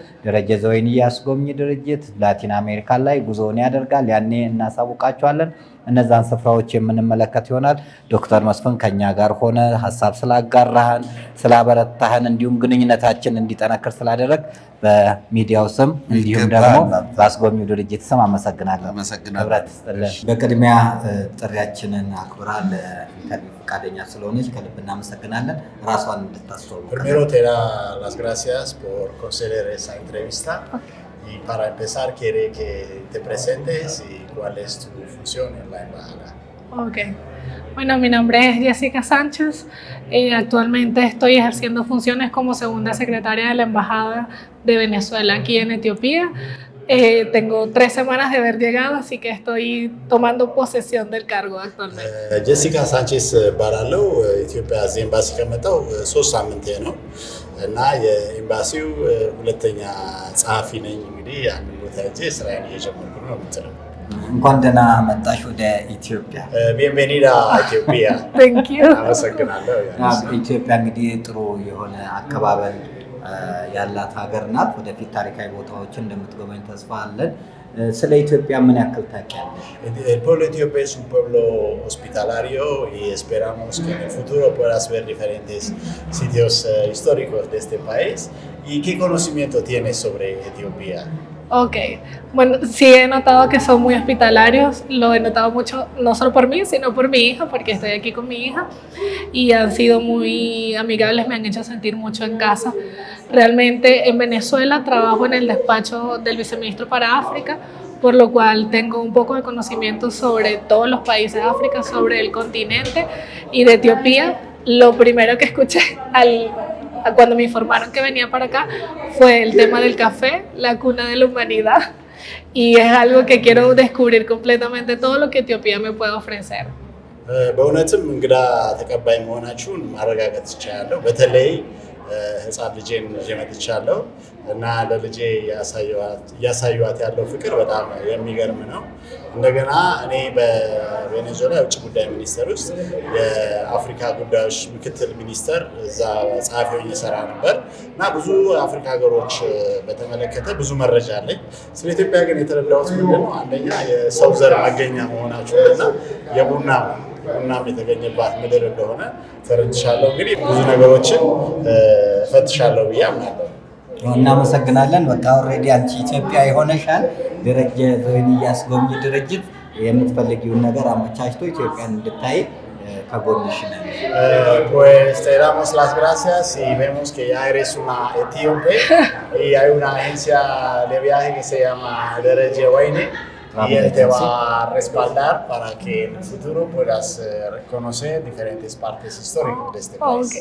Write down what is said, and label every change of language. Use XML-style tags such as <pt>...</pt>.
<am>ደረጀ ዘወይንዬ አስጎብኚ ድርጅት ላቲን አሜሪካ ላይ ጉዞውን ያደርጋል። ያኔ እናሳውቃቸዋለን። እነዛን ስፍራዎች የምንመለከት ይሆናል። ዶክተር መስፍን ከኛ ጋር ሆነ ሀሳብ ስላጋራህን፣ ስላበረታህን እንዲሁም ግንኙነታችን እንዲጠነክር ስላደረግ በሚዲያው ስም እንዲሁም ደግሞ በአስጎብኚው ድርጅት ስም አመሰግናለሁ። ህብረት ይስጥልን። በቅድሚያ ጥሪያችንን አክብራ ለኢንተርቪው ፈቃደኛ ስለሆነች ከልብ እናመሰግናለን። ራሷን እንድታስተዋውቅ።</am> <es>Primero te da las gracias por conceder esa entrevista. Y para empezar, quiere que te presentes y cuál es tu función en la embajada. Ok. Bueno, mi nombre es Jessica Sánchez. Actualmente estoy ejerciendo funciones como segunda secretaria de la Embajada de Venezuela aquí en Etiopía. Tengo 3 semanas de haber llegado, así que estoy tomando posesión del cargo actualmente.</es> <am>ጄሲካ ሳንቼስ እባላለሁ። ኢትዮጵያ እዚህ ኤምባሲ ከመጣሁ 3 ሳምንት ነው እና የኤምባሲው ሁለተኛ ጸሐፊ ነኝ። እንግዲህ አንድ ቦታ ሄጄ ስራዬን እየጀመርኩ ነው የምትለው። እንኳን ደህና መጣሽ ወደ ኢትዮጵያ።</am> <es>ቢንቬኒዳ ኢትዮጵያ።</es> <en>Thank you.</en> <am>አመሰግናለሁ። ኢትዮጵያ እንግዲህ ጥሩ የሆነ አቀባበል ያላት ሀገር ናት። ወደፊት ታሪካዊ ቦታዎችን እንደምትጎበኝ ተስፋ አለን። ስለ ኢትዮጵያ ምን ያክል ታውቂያለሽ?</am> <es>El pueblo etíope es un pueblo hospitalario y esperamos que en el futuro puedas ver diferentes sitios históricos de este país. ¿Y qué conocimiento tienes sobre Etiopía? Ok, bueno, sí he notado que son muy hospitalarios, lo he notado mucho, no solo por mí, sino por mi hija, porque estoy aquí con mi hija, y han sido muy amigables, me han hecho sentir mucho en casa. Realmente en Venezuela trabajo en el despacho del viceministro para África, por lo cual tengo un poco de conocimiento sobre todos los países de África, sobre el continente y de Etiopía. Lo primero que escuché cuando me informaron que venía para acá fue el tema del café, la cuna de la humanidad, y es algo que quiero descubrir completamente todo lo que Etiopía me puede ofrecer.</es> <am>በእውነትም እንግዳ ተቀባይ መሆናችሁን ማረጋገጥ ይቻላል። በተለይ ህፃን ልጄን ይዤ መጥቻለሁ እና ለልጄ ያሳዩዋት ያለው ፍቅር በጣም የሚገርም ነው። እንደገና እኔ በቬኔዙዌላ የውጭ ጉዳይ ሚኒስቴር ውስጥ የአፍሪካ ጉዳዮች ምክትል ሚኒስተር እዛ ጸሐፊ ሆኜ እሰራ ነበር እና ብዙ አፍሪካ ሀገሮች በተመለከተ ብዙ መረጃ አለኝ። ስለ ኢትዮጵያ ግን የተረዳሁት ምንድን ነው? አንደኛ የሰው ዘር መገኛ መሆናቸውና የቡናም የተገኘባት ምድር እንደሆነ ተረድቻለሁ። እንግዲህ ብዙ ነገሮችን ፈትሻለሁ ብዬ አምናለሁ። እናመሰግናለን። በቃ ኦልሬዲ አንቺ ኢትዮጵያ ሆነሻል። ደረጀ ዘወይን ያስጎብኝ ድርጅት የምትፈልጊውን ነገር አመቻችቶ ኢትዮጵያን እንድታይ ከጎንሽ ነን።</am> <es>Pues te damos las gracias y vemos que ya eres una etíope y hay una agencia de viaje que se llama Dereje Wayne y él te va a respaldar para que en el futuro puedas conocer diferentes partes históricas de este país.</es>